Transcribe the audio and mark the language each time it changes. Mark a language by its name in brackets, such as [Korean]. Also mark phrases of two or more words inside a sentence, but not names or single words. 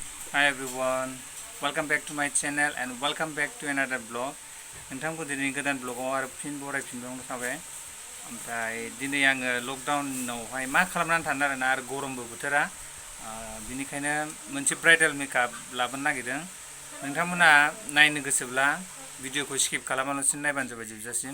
[English] Hi everyone, welcome back to my channel and welcome back to another vlog. [Bodo] नोंथांखौ दिनै गोदान ब्लगाव आरो फिन बरायफिनबावनो थाबाय। ओमफ्राय दिनै आङो लकडाउनावहाय मा खालामनानै थानो आरो गरमबो बोथोरा बिनिखायनो मोनसे ब्राइडाल मेकआप लाबोनो नागिरदों। नोंथांमोना नायनो गोसोब्ला भिडिअखौ स्किप खालामालासिनो नायबानो जाबाय जोबजासिम।